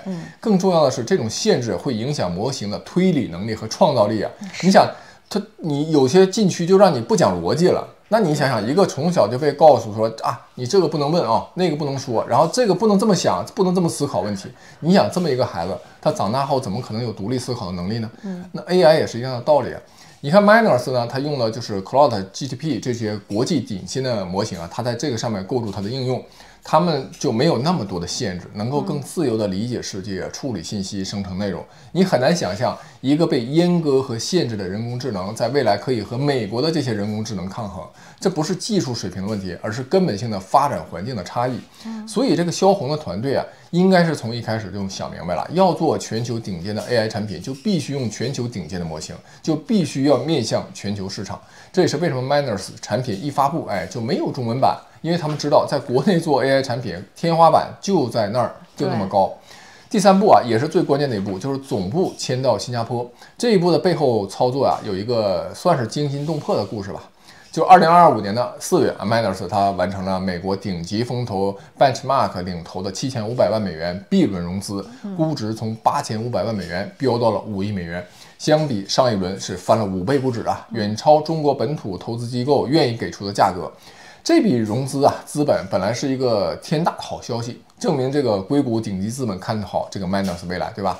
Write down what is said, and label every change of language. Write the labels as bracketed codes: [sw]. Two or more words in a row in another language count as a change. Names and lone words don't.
[zh] 更重要的是，這種限制會影響模型的推理能力和創造力啊。你想，你有些禁區就讓你不講邏輯了。那你想想，一個從小就被告訴說啊，你這个不能問啊，那個不能說，然後這個不能這麼想，不能這麼思考問題。你想這麼一個孩子，他長大後怎麼可能有獨立思考的能力呢？那 AI 也是一樣的道理啊。你看 Miners 呢，它用的就是 Claude GTP 這些國際頂尖的模型啊，它在這個上面構築它的應用，它們就沒有那麼多的限制，能夠更自由地理解世界、處理信息、生成內容。你很難想象一個被閹割和限制的人工智能，在未來可以和美國的這些人工智能抗衡。這不是技術水平的問題，而是根本性的發展環境的差異。所以這個蕭紅的團隊啊，應該是從一開始就想明白了，要做全球頂尖的 AI 產品，就必須用全球頂尖的模型，就必須要面向全球市場。這也是為什麼 Miners 產品一發布，就沒有中文版，因為他們知道在國內做 AI 產品，天花板就在那兒，就那麼高。第三步啊，也是最關鍵的一步，就是總部遷到新加坡。這一步的背後操作啊，有一個算是驚心動魄的故事吧。就2025年的4月 ，Miners 它完成了美國頂級風投 Benchmark 領投的7500萬美元 B 輪融資，估值從8500萬美元飆到了5億美元，相比上一輪是翻了5倍不止啊，遠超中國本土投資機構願意給出的價格。這筆融資啊，資本來是一個天大的好消息，證明這個硅谷頂級資本看好這個 Miners 未來，對吧？